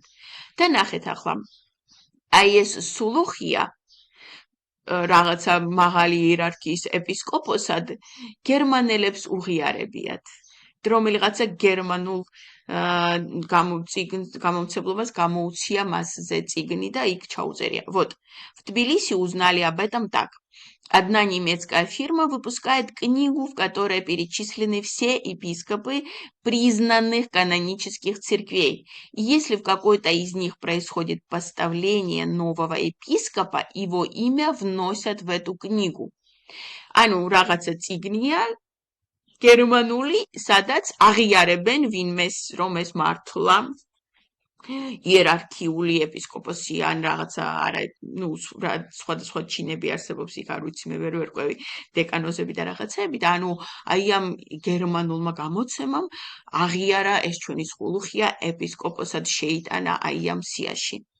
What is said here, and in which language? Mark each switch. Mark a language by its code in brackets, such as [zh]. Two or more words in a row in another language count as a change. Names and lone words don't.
[ka] და ნახეთ ახლა, აი ეს სულუხია რაღაცა მაღალი იერარქიის ეპისკოპოსად გერმანელებს უღიარებიათ. რომელიღაცა германულ გამომცემლობას გამოუცია მასზე წიგნი და იქ ჩაუწერია. [ru] Вот. В Тбилиси узнали об этом так. Одна немецкая фирма выпускает книгу, в которой перечислены все епископы признанных канонических церквей. И если в какой-то из них происходит поставление нового епископа, его имя вносят в эту книгу. [ka] Ану, რაღაცა წიგნია გერმანული, სადაც აღიარებენ ვინმეს, რომ ეს მართლა იერარქიული ეპისკოპოსი ან რაღაცა არა, ნუ სხვადასხვა ჩინები არსებობს, იქ არ ვიცი, მე ვერ ვერკვევი დეკანოზები და რაღაცები და ანუ აი ამ გერმანულმა გამოცემამ აღიარა ეს ჩვენი სულუხია ეპისკოპოსად შეიტანა აი ამ სიაში.